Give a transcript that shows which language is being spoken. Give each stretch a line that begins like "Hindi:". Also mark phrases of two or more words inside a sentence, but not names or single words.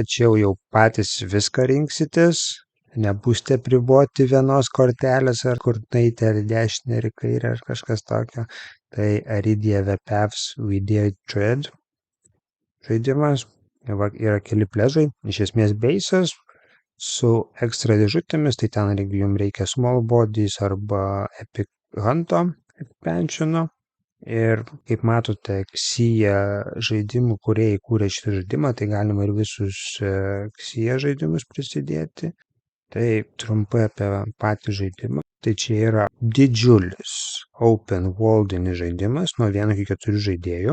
Lithuanian: Čia jau patys viską rinksitės, nebūsite priboti vienos kortelės ar kur naite ar dešinę ar kairę ar kažkas tokio. Tai Aridia the Paths We Dare Tread žaidimas. Yra keli pležai, iš esmės beisas su ekstra dėžutėmis, tai ten jums reikia
English: small bodies
Lithuanian: arba epic hunto expansiono. Ir kaip matote, Xia žaidimų kūrėjai kūrė šitą žaidimą, tai galima ir visus Xia žaidimus prisidėti. Tai trumpai apie patį žaidimą. Tai čia yra didžiulis
English: open worldinis
Lithuanian: žaidimas nuo 1 iki 4 žaidėjų.